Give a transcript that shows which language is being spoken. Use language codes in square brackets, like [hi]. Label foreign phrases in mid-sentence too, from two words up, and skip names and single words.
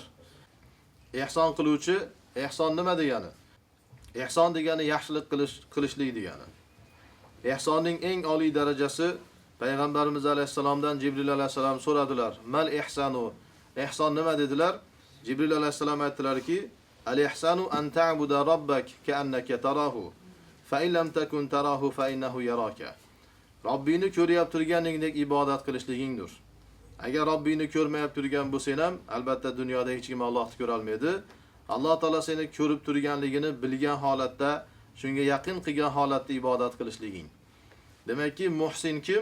[uz] Ihson qiluvchi, ihson nima degani? Ihson degani yaxshilik qilishlik degani. Ihsonning eng oliy darajasi Payg'ambarimiz alayhisalomdan Jibril alayhisalom so'radilar. [ar] ما الإحسان? [uz] Ihson nima dedilar? Jibril alayhisalom aytdilarki, [ar] الإحسان أن تعبد ربك كأنك تراه فإن لم تكن تراه فإنه يراك. [uz] Robbingni ko'rib turganingdek ibodat qilishligingdir. Agar Robbingni ko'rmayib turgan bo'lsang ham, albatta dunyoda hech kim Allohni ko'ra olmaydi. Alloh taolo seni ko'rib turganligini bilgan holatda, shunga yaqin qilgan holatda ibodat qilishliging. Demakki, muhsin kim?